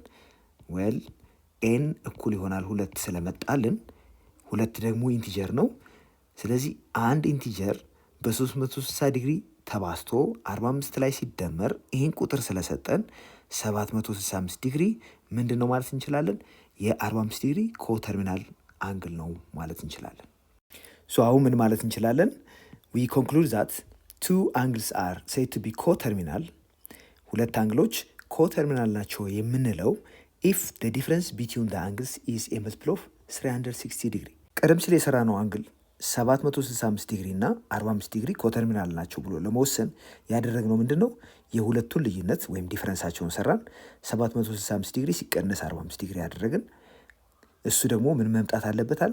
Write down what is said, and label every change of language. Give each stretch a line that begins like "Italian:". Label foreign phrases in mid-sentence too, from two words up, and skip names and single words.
Amharic: ዌል ኤን እኩል ይሆናል 2 ስለመጣልን 2 ደግሞ ኢንቲጀር ነው። ስለዚህ አንድ ኢንቲጀር በ360 ዲግሪ ተባዝቶ 45 ላይ ሲደመር ይህን ቁጥር ስለሰጠን 765 ዲግሪ ምንድን ነው ማለት እንችላለን? የ45 ዲግሪ ኮተርሚናል አንግል ነው ማለት እንችላለን። አሁን ምን ማለት እንችላለን?
English: we conclude that two angles are said to be coterminal።
Amharic: ሁለት አንግሎች ኮተርሚናል ናቸው የምንለው
English: if the difference between the angles is a multiple of 360
Amharic: ዲግሪ። ቀደም ሲል የሰራ ነው አንግል 765 ዲግሪ እና 45 ዲግሪ ኮተርሚናል ናቸው ብሎ ለመወሰን ያደረግነው ምንድን ነው? የሁለቱን ልዩነት ወይም ዲፍረንሳቸውን ሰራን። 765 ዲግሪ ሲቀነስ 45 ዲግሪ ያደረግን። እሱ ደግሞ ምን መምጣት አለበታል?